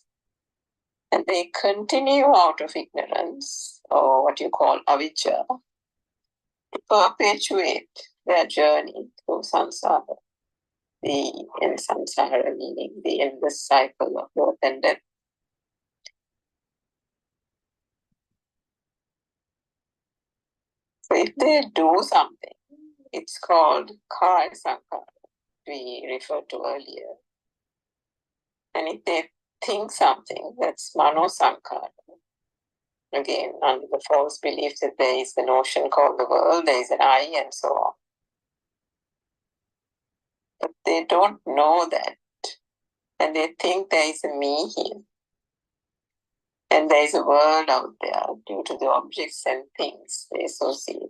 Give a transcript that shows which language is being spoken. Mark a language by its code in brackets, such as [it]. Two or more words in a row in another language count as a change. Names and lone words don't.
[en] And they continue out of ignorance, or what you call avijja, to perpetuate their journey through samsara. The samsara meaning the endless cycle of birth and death. So if they do something, it's called [pi] kaya sankara, [en] we referred to earlier. And if they think something, that's [pi] mano sankara. [en] Again, under the false belief that there is the notion called the world, there is an I, and so on. But they don't know that. And they think there is a me here. And there is a world out there due to the objects and things they associate.